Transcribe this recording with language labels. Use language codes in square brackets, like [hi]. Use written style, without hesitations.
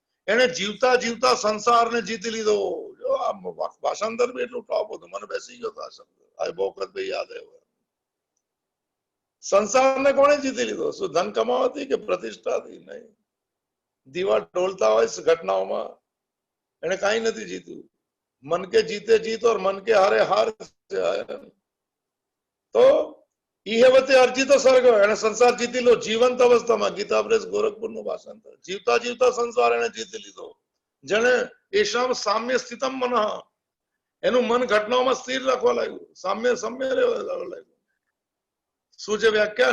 [gu] એને જીવતા જીવતા સંસારને જીતી લીધો. જો આ ભાષાંતર બી એટલું ટોપ હતું, મને બેસી ગયો આ શબ્દ. આ બહુ વખત ભાઈ યાદ આવ્યો. સંસારને કોણે જીતી લીધો? શું ધન કમાવાથી કે પ્રતિષ્ઠાથી? નહીં. દીવા ડોલતા હોય ઘટનાઓમાં, એને કઈ નથી જીત્યું. [hi] મન કે જીતે જીત और मन के हारे हार. [gu] તો ઈહેવતે અર્જિત સર્ગ, એને સંસાર જીતી લો જીવંત અવસ્થામાં. ગીતા પ્રેસ ગોરખપુર નું ભાષાંતર. જીવતા જીવતા સંસાર એને જીતી લીધો. જેને એશામ સામ્ય સ્થિતમ મનઃ, એનું મન ઘટનાઓમાં સ્થિર રાખવા લાગ્યું, સામ્ય રહેવા લાગ્યું. શું છે વ્યાખ્યા?